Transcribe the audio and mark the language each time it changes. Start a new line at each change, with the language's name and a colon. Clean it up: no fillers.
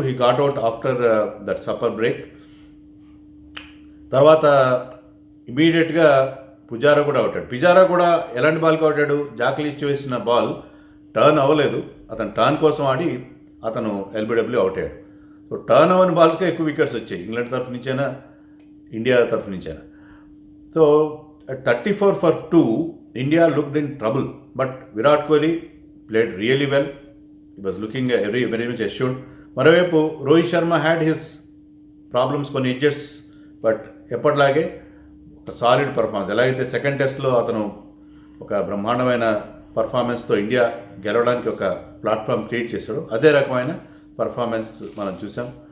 English: He got out after that supper break.
Telugu: తర్వాత ఇమీడియట్గా పుజారా కూడా అవుతాడు. పుజారా కూడా ఎలాంటి బాల్కి అవుతాడు, జాక్లీచ్ వేసిన బాల్ టర్న్ అవ్వలేదు, అతను టర్న్ కోసం ఆడి అతను ఎల్బిడబ్ల్యూ అవుట్ అయ్యాడు. సో టర్న్ అవ్వని బాల్స్కే ఎక్కువ వికెట్స్ వచ్చాయి ఇంగ్లాండ్ తరఫు నుంచైనా ఇండియా తరఫు నుంచైనా.
English: So at 34 for 2 India looked in trouble, but Virat Kohli played really well. He was looking very much assured.
Telugu: మరోవైపు Rohit Sharma
English: had his problems,
Telugu: కొన్ని ఎడ్జెట్స్, బట్ ఎప్పటిలాగే ఒక సాలిడ్ పర్ఫార్మెన్స్. ఎలాగైతే సెకండ్ టెస్ట్లో అతను ఒక బ్రహ్మాండమైన పర్ఫార్మెన్స్తో ఇండియా గెలవడానికి ఒక ప్లాట్ఫామ్ క్రియేట్ చేశాడు, అదే రకమైన పర్ఫార్మెన్స్ మనం చూసాం.